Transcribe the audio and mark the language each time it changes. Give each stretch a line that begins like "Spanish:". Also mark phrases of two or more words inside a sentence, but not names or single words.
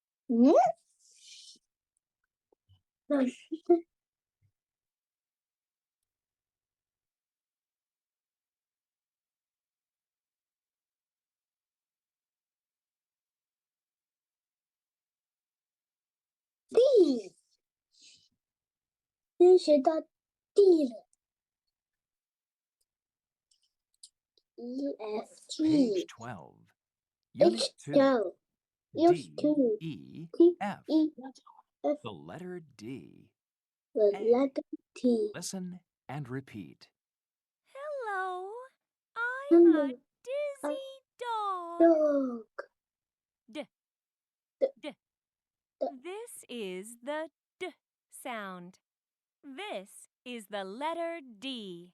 Chinese: 嗯，那是地，先学到地了。E F
English: Page G 12. Unit H 2. L H D, Q E, T F. E F The letter D. the A. letter T. Listen and repeat. Hello, I'm a Hello, dizzy dog. dog. D. D. D. D. This is the D sound. This is the letter D.